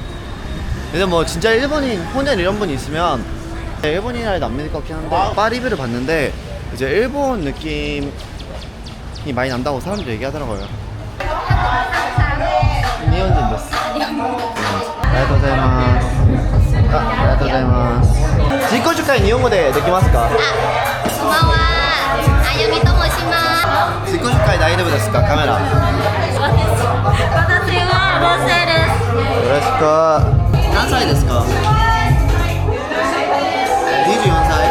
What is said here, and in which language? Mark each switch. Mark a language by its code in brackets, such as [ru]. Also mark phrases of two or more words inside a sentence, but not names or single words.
[ko] 근데 뭐 진짜 일본인 혼연 이런 분이 있으면 일본인이라 안 믿을 것 같긴 한데, 바 리뷰를 봤는데 이제 일본 느낌이 많이 난다고 사람들이 얘기하더라고요. [ja] 日本人です。ありがとうございます. 自己紹介 日本語でできますか? こんばんは。あゆみと申します。 지코슈카이大丈夫ですか? 카메라. 私はロセです。よろしく。何歳ですか? 24歳?